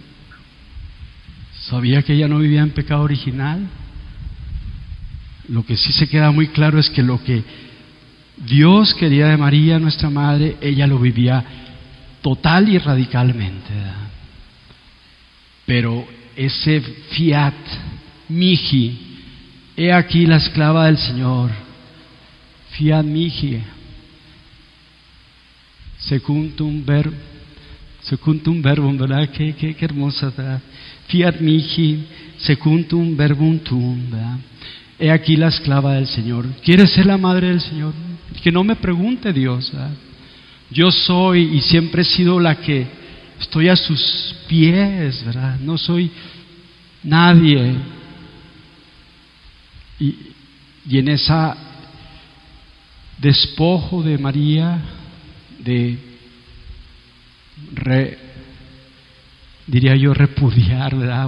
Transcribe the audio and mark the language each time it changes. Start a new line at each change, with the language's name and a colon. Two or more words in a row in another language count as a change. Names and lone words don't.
Spanish: ¿Sabía que ella no vivía en pecado original? Lo que sí se queda muy claro es que lo que Dios quería de María, nuestra madre, ella lo vivía total y radicalmente, ¿verdad? Pero ese
Latin: fiat mihi,
Spanish: he aquí la esclava del Señor,
Latin: fiat mihi, secundum verbum,
Spanish: ¿verdad? Qué hermosa, ¿verdad?
Latin: Fiat mihi, secundum verbum tuum,
Spanish: ¿verdad? He aquí la esclava del Señor. ¿Quieres ser la madre del Señor? Que no me pregunte Dios, ¿verdad? Yo soy y siempre he sido la que estoy a sus pies, ¿verdad? No soy nadie. Y en esa despojo de María, diría yo repudiar, ¿verdad?